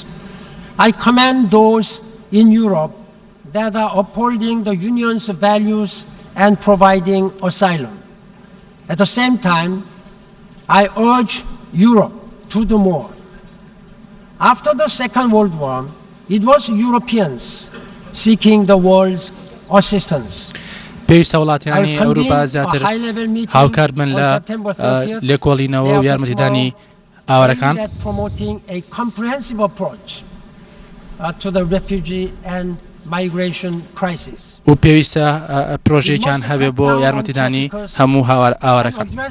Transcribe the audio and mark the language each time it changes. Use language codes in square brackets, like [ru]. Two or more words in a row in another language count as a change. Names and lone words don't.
[en] I commend those in Europe that are upholding the Union's values and providing asylum. At the same time, I urge Europe to do more. After the Second World War, it was Europeans seeking the world's assistance. [ckb] پێویستە وڵاتیانی ئەوروپا زیاتر هاوکار بن لە لێکۆڵینەوە و یارمەتیدانی ئاوارەکان و پێویستە پرۆژێکیان هەبێ بۆ یارمەتیدانی هەموو ئاوارەکان.